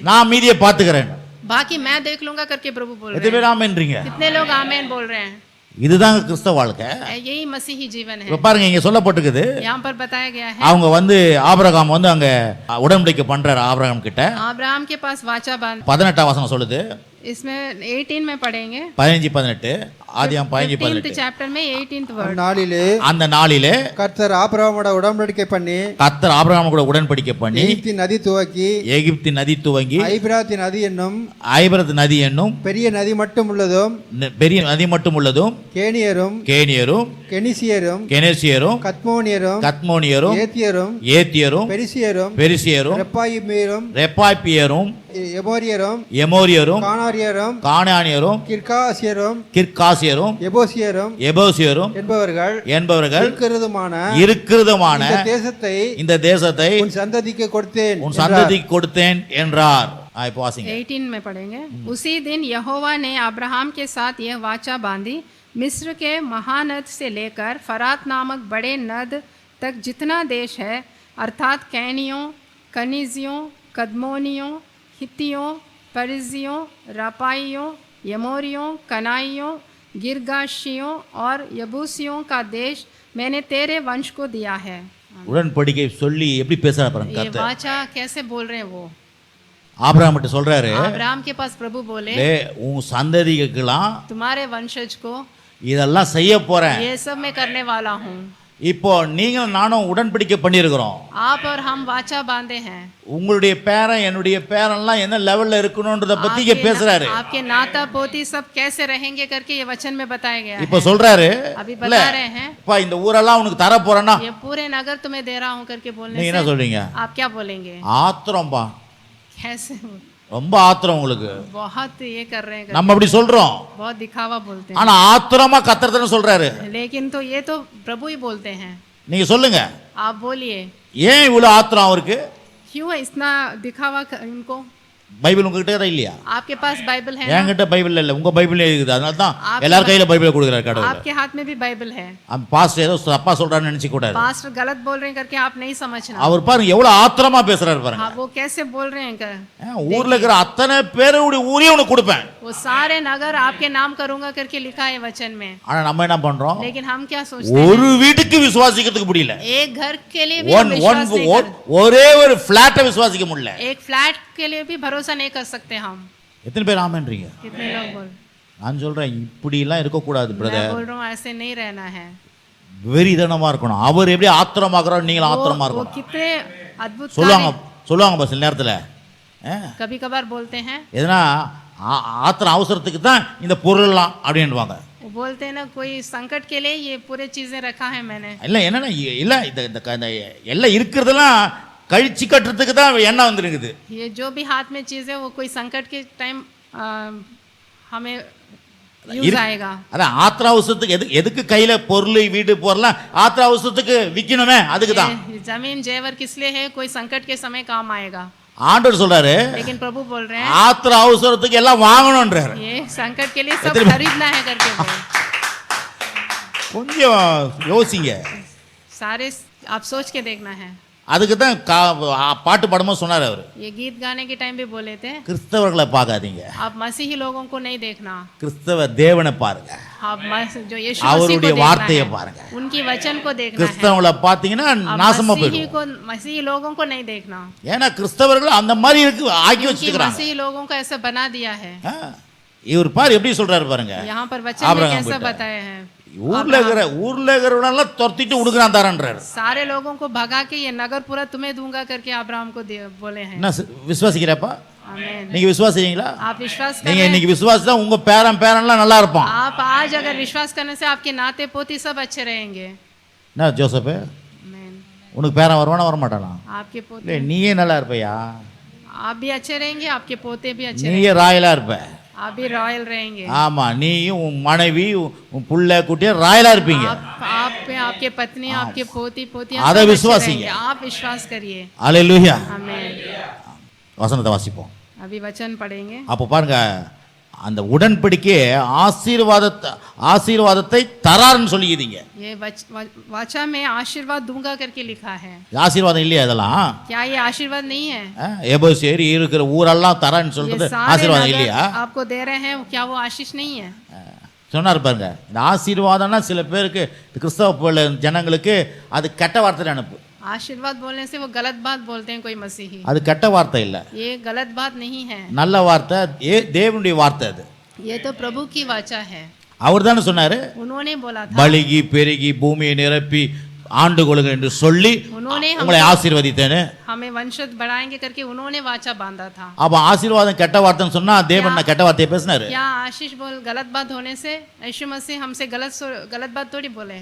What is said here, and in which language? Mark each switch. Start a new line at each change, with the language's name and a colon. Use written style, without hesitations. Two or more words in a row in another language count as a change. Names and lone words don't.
Tamil: நான் மீதியை பாத்துக்கிறேன்.
Hindi: बाकी मैं देख लूंगा करके प्रभु बोल रहे
Tamil: எத்தனை
Hindi: हैं.
Tamil: பேர் ஆமென்றீங்க?
Hindi: कितने लोग आमेन बोल रहे हैं?
Tamil: இதுதாங்க கிறிஸ்தவ வாழ்க்கை.
Hindi: यही मसीही जीवन है.
Tamil: இப்ப பாருங்க, இங்க சொல்லப்பட்டிருக்குது,
Hindi: यहाँ पर बताया गया है,
Tamil: அவங்க ஆபிரகாம் அங்க உடன்படிக்கை பண்றாரு ஆபிரகாம் கிட்ட.
Hindi: अब्राहम के पास वाचा बांध,
Tamil: 18 वचனம் சொல்லுது,
Hindi: इसमें 18 में पढ़ेंगे,
Tamil: 15-18 ஆதியாகமம் 15-18
Hindi: चैप्टर में 18th वर्ड.
Tamil: அந்த நாளிலே கர்த்தர் ஆபிரகாமோட உடன்படிக்கை பண்ணி, கர்த்தர் ஆபிரகாம் கூட உடன்படிக்கை பண்ணி, எகிப்தின் நதி துவக்கி, எகிப்தின் நதி துவங்கி ஐபிராத்தி நதி என்னும் ஐபிரத் நதி என்னும் பெரிய நதி மட்டும் உள்ளதும், பெரிய நதி மட்டும் உள்ளதும், கேனியரும் கேனியரும் கெனிசியரும் கெனேசியரும் கத்மோனியரும் கத்மோனியரும் ஏத்தியரும் ஏத்தியரும் பெரிசியரும் பெரிசியரும் ரெப்பாயிமீரும் ரெப்பாய்பியரும் எமோரியரும் எமோரியரும் கானாரியரும் கானானியரும் கிர்காசியரும் கிர்காசியரும் எபோசியரும் எபோசியரும் என்பவர்கள் இருக்கிறதுமான இந்த தேசத்தை உன் சந்ததிக்கு கொடுத்தேன் என்றார். இப்போ வாசிங்க.
Hindi: 18 में पढ़ेंगे. उसी दिन यहोवा ने अब्राहम के साथ यह वाचा बांधी, मिस्र के महानद से लेकर फरात नामक बड़े नद तक जितना देश है, अर्थात कैनियों, कनिजियों, कदमोनियों, हित्तियों, परिज्जियों, रपाइयों, यमोरियों, कनाइयों, गिरगाशियों और यबूसियों का देश मैंने तेरे वंश को दिया है.
Tamil: உடன்படிக்கை சொல்லி எப்படி பேசுறாரு பாருங்க.
Hindi: ये वाचा कैसे बोल रहे हैं? वो
Tamil: ஆபிரகாம் கிட்ட சொல்றாரு,
Hindi: अब्राहम के पास प्रभु बोले,
Tamil: உன் சந்ததிகளுக்கெல்லாம்
Hindi: तुम्हारे वंशज को
Tamil: இதெல்லாம் செய்ய போறேன்,
Hindi: ये सब मैं करने वाला हूँ.
Tamil: இப்போ நீங்களும் நானும் உடன்படிக்கை பண்ணியிருக்கிறோம்,
Hindi: आप और हम वाचा बांधे हैं.
Tamil: உங்களுடைய பேரன் என்னுடைய பேரன்லாம் என்ன லெவல்ல இருக்கணும்ன்றத பத்தி இங்க பேசுறாரு.
Hindi: आपके नाता पोती सब कैसे रहेंगे करके ये वचन में बताया गया है.
Tamil: இப்போ சொல்றாரு,
Hindi: अभी बता रहे हैं,
Tamil: அப்பா இந்த ஊரெல்லாம் உனக்கு தர போறேன்னா
Hindi: ये पूरे नगर तुम्हें दे रहा हूँ करके बोलने
Tamil: நீங்க என்ன சொல்றீங்க?
Hindi: आप क्या बोलेंगे?
Tamil: ஆத்திரம்பா,
Hindi: कैसे?
Tamil: ரொம்ப ஆத்திரம் உங்களுக்கு.
Hindi: बहुत ये कर रहे हैं,
Tamil: நம்ம அப்படி சொல்றோம்,
Hindi: बहुत दिखावा बोलते हैं,
Tamil: ஆனா ஆத்திரமா கத்தறதுன்னு சொல்றாரு.
Hindi: लेकिन तो ये तो प्रभु ही बोलते हैं.
Tamil: நீங்க சொல்லுங்க,
Hindi: आप बोलिए,
Tamil: ஏன் இவ்வளவு ஆத்திரம் அவருக்கு?
Hindi: क्यों इतना दिखावा इनको?
Tamil: பைபிள் உங்ககிட்ட இல்லையா?
Hindi: आपके पास बाइबल है?
Tamil: என்கிட்ட பைபிள் இல்ல, உங்க பைபிள் இருக்குது. அதனால தான் எல்லார் கையில பைபிள் கொடுக்குறாரு கடவுள்.
Hindi: आपके हाथ में भी बाइबल है.
Tamil: பாஸ்டர் ஏதோ தப்பா சொல்றான்னு நினைச்சு கூடாது.
Hindi: पास्टर गलत बोल रहे हैं करके आप नहीं समझना.
Tamil: அவர் பாருங்க எவ்வளவு ஆத்திரமா பேசுறாரு பாருங்க.
Hindi: वो कैसे बोल रहे हैं?
Tamil: ஊர்ல இருக்கிற அத்தனை பேருடைய ஊரே உனக்கு கொடுப்பேன்,
Hindi: वो सारे नगर आपके नाम करूंगा करके लिखा है वचन में.
Tamil: ஆனா நம்ம என்ன பண்றோம்?
Hindi: लेकिन हम क्या सोचते हैं?
Tamil: ஒரு வீட்டுக்கு விசுவாசிக்கிறதுக்கு முடியல.
Hindi: एक घर के लिए भी हम विश्वास नहीं कर,
Tamil: ஒரே ஒரு ஃபிளாட்டை விசுவாசிக்க முடியல.
Hindi: एक फ्लैट के लिए भी भरोसा नहीं कर सकते हम.
Tamil: எத்தனை பேர் ஆமென்றீங்க?
Hindi: कितने लोग बोल?
Tamil: நான் சொல்றேன், இப்படி எல்லாம் இருக்க கூடாது
Hindi: मैं
Tamil: பிரதர்.
Hindi: बोल रहा हूँ ऐसे नहीं रहना है.
Tamil: வெறிதனமா இருக்கணும். அவர் எப்படி ஆத்திரமாக்குறாரு, நீங்களும் ஆத்திரமா
Hindi: वो
Tamil: இருக்கணும்.
Hindi: कितने अद्भुत
Tamil: சொல்லுவாங்க பஸ் நேரத்துல
Hindi: कभी कभार बोलते हैं,
Tamil: எதனா ஆத்திரம் அவசரத்துக்கு தான் இந்த பொருள்லாம் அப்படின்வாங்க.
Hindi: वो बोलते हैं ना, कोई संकट के लिए ये पूरे चीजें रखा है मैंने.
Tamil: இல்ல என்னன்னா இல்ல இந்த எல்லாம் இருக்கிறதெல்லாம் கழிச்சு கட்டுறதுக்கு தான் எண்ணெய் வந்துருக்குது.
Hindi: ये जो भी हाथ में चीज है वो कोई संकट के टाइम हमें यूज आएगा.
Tamil: அதான் ஆத்திர அவசரத்துக்கு எதுக்கு கையில பொருள் வீடு போறலாம்? ஆத்திர அவசரத்துக்கு விக்கணுமே, அதுக்கு தான்.
Hindi: जमीन जेवर किस लिए है? कोई संकट के समय काम आएगा.
Tamil: ஆண்டவர் சொல்றாரு,
Hindi: लेकिन प्रभु बोल रहे हैं
Tamil: ஆத்திர அவசரத்துக்கு எல்லாம் வாங்கணும்ன்றாரு.
Hindi: ये संकट के लिए सब खरीदना है करके बोल.
Tamil: கொஞ்சம் யோசிங்க,
Hindi: सारे आप सोच के देखना है.
Tamil: அதுக்கு தான் பாட்டு பாடும்போது சொன்னார் அவர்,
Hindi: ये गीत गाने के टाइम भी बोले थे,
Tamil: கிறிஸ்தவர்களை பார்க்காதீங்க,
Hindi: आप मसीही लोगों को नहीं देखना,
Tamil: கிறிஸ்தவ தேவனை பாருங்க,
Hindi: आप जो यीशु
Tamil: அவருடைய வார்த்தையை பாருங்க.
Hindi: उनकी वचन को देखना है.
Tamil: கிறிஸ்தவங்களை பார்த்தீங்கன்னா நாசமா போயிடும்.
Hindi: मसीही लोगों को नहीं देखना,
Tamil: ஏன்னா கிறிஸ்தவர்கள் அந்த மாதிரி இருக்கு ஆக்கி வச்சிருக்காங்க.
Hindi: मसीही लोगों को ऐसा बना दिया है.
Tamil: இவர் பாரு எப்படி சொல்றாரு பாருங்க.
Hindi: यहाँ पर वचन में कैसा बताया है.
Tamil: ஊர்ல இருக்கிறவனெல்லாம் துரத்திட்டு உடுக்குறான் தரேன்றாரு.
Hindi: सारे लोगों को भगा के ये नगर पूरा तुम्हें दूंगा करके अब्राहम को बोले हैं.
Tamil: என்ன விசுவாசிக்கிறப்பா?
Hindi: आमीन.
Tamil: நீங்க விசுவாசிக்கிறீங்களா?
Hindi: आप विश्वास कर
Tamil: நீங்க
Hindi: रहे हैं?
Tamil: இன்னைக்கு விசுவாசிச்சா உங்க பேரன்லாம் நல்லா இருப்பான்.
Hindi: आप आज अगर विश्वास करने से आपके नाते पोती सब अच्छे रहेंगे.
Tamil: என்ன ஜோசப்,
Hindi: आमीन.
Tamil: உனக்கு பேரன் வருவானா வர மாட்டானா?
Hindi: आपके पोते
Tamil: இல்லை நீயே நல்லா இருப்பையா?
Hindi: आप भी अच्छे रहेंगे, आपके पोते भी अच्छे
Tamil: நீயே ராயலா இருப்ப.
Hindi: रहेंगे, आप भी रॉयल रहेंगे.
Tamil: ஆமா, நீயும் உன் மனைவி உன் புள்ள குட்டிய ராயலா இருப்பீங்க.
Hindi: आप पे आपके पत्नी आपके पोती पोतियां
Tamil: அதை
Hindi: सब अच्छे
Tamil: விசுவாசிங்க.
Hindi: रहेंगे. आप विश्वास करिए.
Tamil: அல்லேலூயா.
Hindi: आमीन.
Tamil: வசனத்தை வாசிப்போம்.
Hindi: अभी वचन पढ़ेंगे.
Tamil: அப்போ பாருங்க, அந்த உடன்படிக்கை ஆசீர்வாதத்தை தராருன்னு சொல்லிக்கிறீங்க.
Hindi: ये वाचा में आशीर्वाद दूंगा करके लिखा है.
Tamil: ஆசீர்வாதம் இல்லையா இதெல்லாம்?
Hindi: क्या ये आशीर्वाद नहीं है?
Tamil: எபோசேரி இருக்கிற ஊரெல்லாம் தரான்னு
Hindi: ये
Tamil: சொல்றது
Hindi: सारे
Tamil: ஆசீர்வாதம்
Hindi: नगर
Tamil: இல்லையா?
Hindi: आपको दे रहे हैं, क्या वो आशीष नहीं है?
Tamil: சொன்னார் பாருங்க, இந்த ஆசீர்வாதம்னா சில பேருக்கு கிறிஸ்தவ ஜனங்களுக்கு அது கெட்ட வார்த்தை அனுப்பு.
Hindi: आशीर्वाद बोलने से वो गलत बात बोलते हैं कोई मसीही.
Tamil: அது கெட்ட வார்த்தை இல்ல,
Hindi: ये गलत बात नहीं है.
Tamil: நல்ல வார்த்தை, தேவனுடைய வார்த்தை. அது
Hindi: ये तो प्रभु की वाचा है.
Tamil: அவர் தானே சொன்னாரு,
Hindi: उन्होंने बोला था,
Tamil: பலிகி பெருகி பூமியை நிரப்பி ஆண்டு கொள்ளுங்க என்று சொல்லி உங்களை ஆசீர்வதித்தேன்னு.
Hindi: हमें वंशज बढ़ाएंगे करके उन्होंने वाचा बांधा था.
Tamil: அப்ப ஆசீர்வாதம் கெட்ட வார்த்தைன்னு சொன்னா தேவன் கெட்ட வார்த்தையை பேசினாரு.
Hindi: क्या आशीष बोल गलत बात होने से यीशु मसीह हमसे गलत बात थोड़ी बोले?